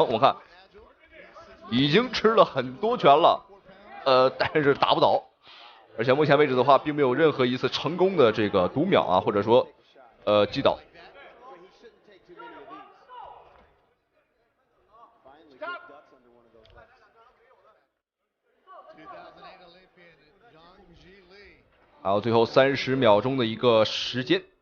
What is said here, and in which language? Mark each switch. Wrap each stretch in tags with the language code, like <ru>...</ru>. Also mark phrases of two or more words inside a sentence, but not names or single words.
<zh>我看已經吃了很多拳了，但是打不倒，而且目前為止的話，並沒有任何一次成功的這個讀秒啊，或者說擊倒。还有最後30秒鐘的一個時間。</zh>